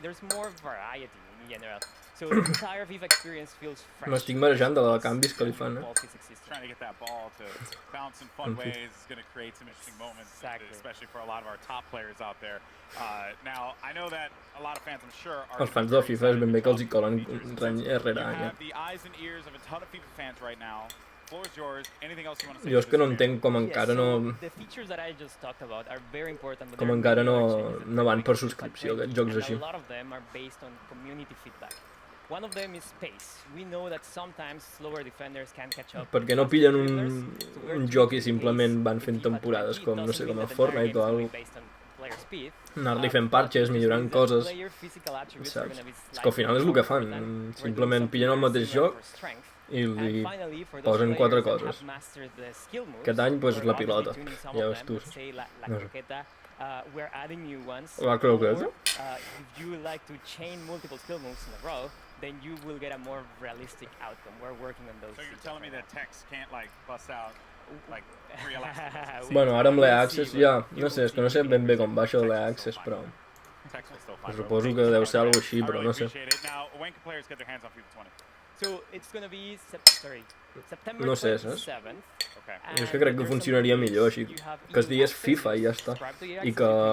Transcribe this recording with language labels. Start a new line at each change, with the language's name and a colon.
English: There's more variety in general. So the entire FIFA experience feels fresh.
Catalan: M'estic marejant de la canvis que li fan,
English: Trying to get that ball to bounce in fun ways is going to create some interesting moments, especially for a lot of our top players out there. Now, I know that a lot of fans, I'm sure, are...
Catalan: Els fans del FIFA és ben bé que els hi colen rere any.
English: You have the eyes and ears of a ton of FIFA fans right now. Floor is yours. Anything else you want to say?
Catalan: Jo és que no entenc com encara no...
English: The features that I just talked about are very important.
Catalan: Com encara no van per subscripció aquests jocs així.
English: A lot of them are based on community feedback. One of them is pace. We know that sometimes slower defenders can catch up.
Catalan: Per què no pillen un joc i simplement van fent temporades com, no sé, com el Fortnite o alguna cosa? Anar-li fent parches, millorant coses. Saps? És que al final és el que fan. Simplement pillen el mateix joc i li posen 4 coses. Aquest any, doncs, la pilota. Ja veus tu. No sé. La croqueta?
English: If you like to chain multiple skill moves in a row, then you will get a more realistic outcome. We're working on those. So you're telling me that Tex can't like bust out like real access?
Catalan: Bueno, ara amb l'E-Access ja, no sé, és que no sé ben bé com va això de l'E-Access, però... Suposo que deu ser alguna així, però no sé.
English: Now, when can players get their hands on FIFA 20? So it's going to be September
Catalan: No sé, saps?
English: 27th.
Catalan: Jo és que crec que funcionaria millor així, que es digués FIFA i ja està. I que